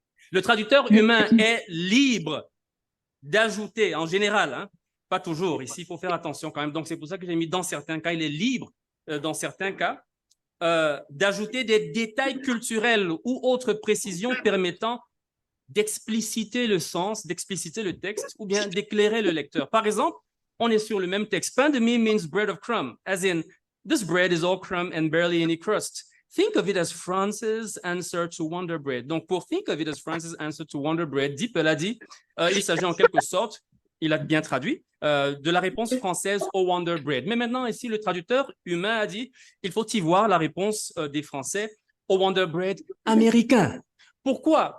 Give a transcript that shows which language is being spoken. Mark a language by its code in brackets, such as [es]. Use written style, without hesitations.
[fr] Le traducteur humain est libre d'ajouter, en général, hein, pas toujours, ici, il faut faire attention quand même. Donc, c'est pour ça que j'ai mis dans certains cas, il est libre, dans certains cas, d'ajouter des détails culturels ou autres précisions permettant d'expliciter le sens, d'expliciter le texte ou bien d'éclairer le lecteur. Par exemple, on est sur le même texte. [en] Pain de mie means bread of crumb, as in, this bread is all crumb and barely any crust. Think of it as France's answer to Wonder Bread. [fr] Donc, pour [en] think of it as France's answer to Wonder Bread, [fr] DeepL a dit, il s'agit en quelque sorte, il a bien traduit, de la réponse française au Wonder Bread. Mais maintenant, ici, le traducteur humain a dit, il faut y voir la réponse des Français au Wonder Bread américain. Pourquoi?